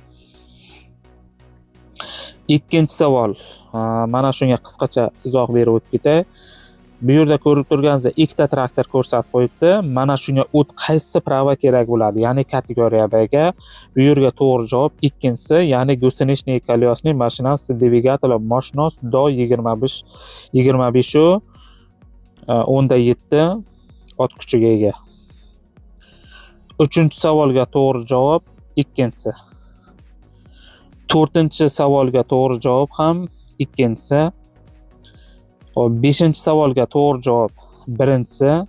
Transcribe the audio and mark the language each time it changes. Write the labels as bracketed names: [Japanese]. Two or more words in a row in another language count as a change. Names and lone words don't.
[Uzbek] 2-savol. Mana shunga qisqacha izoh berib o'tib ketay. Bu yerda ko'rib turganingizdek, ikkita traktor ko'rsatib qo'yibdi. Mana shunga o't qaysi prava kerak bo'ladi? Ya'ni kategoriya B ga. Bu yerga to'g'ri javob 2-si, ya'ni [Russian] гусеничные колесные машина с двигателем мощность до 25 [Uzbek] 10.7 ot kuchiga ega. 3-savolga to'g'ri javob 2-si. 4-savolga to'g'ri javob ham 2-si. 5-savolga to'g'ri javob 1-si.